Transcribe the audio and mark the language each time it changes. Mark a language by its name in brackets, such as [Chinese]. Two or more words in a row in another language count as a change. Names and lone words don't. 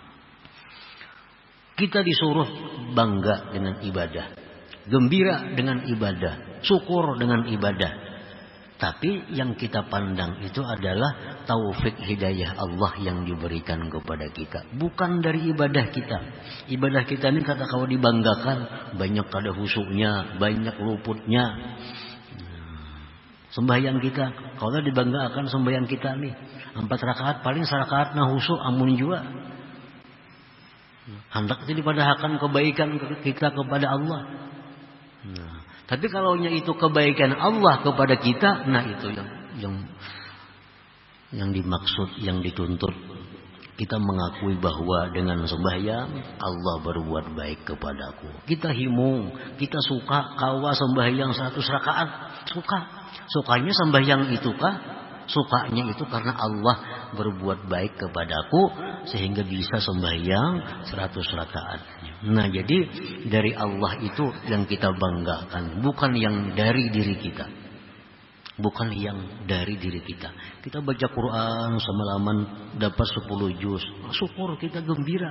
[Indonesian] Kita disuruh bangga dengan ibadah, gembira dengan ibadah, syukur dengan ibadah. Tapi yang kita pandang itu adalah taufik hidayah Allah yang diberikan kepada kita, bukan dari ibadah kita. Ibadah kita ini kata kalau dibanggakan, [Banjar] banyak kada husuknya, banyak luputnya. Sembahyang kita, kalau dibanggakan sembahyang kita nih 4 rakaat, paling 1 rakaat nah husuk amun jua. Hendak dipadahkan kebaikan kita kepada Allah. [Indonesian] Nah, tapi kalau itu kebaikan Allah kepada kita, nah itu yang dimaksud, yang dituntut. Kita mengakui bahwa dengan sembahyang Allah berbuat baik kepadaku. [Banjar] Kita himung, kita suka kawa sembahyang 100 rakaat, suka. Sukanya sembahyang itu kah? [Indonesian] Sukanya itu karena Allah berbuat baik kepadaku sehingga bisa sembahyang 100 rakaat. Nah, jadi dari Allah itu yang kita banggakan, bukan yang dari diri kita. Bukan yang dari diri kita. Kita baca Quran semalaman dapat 10 juz, syukur, kita gembira.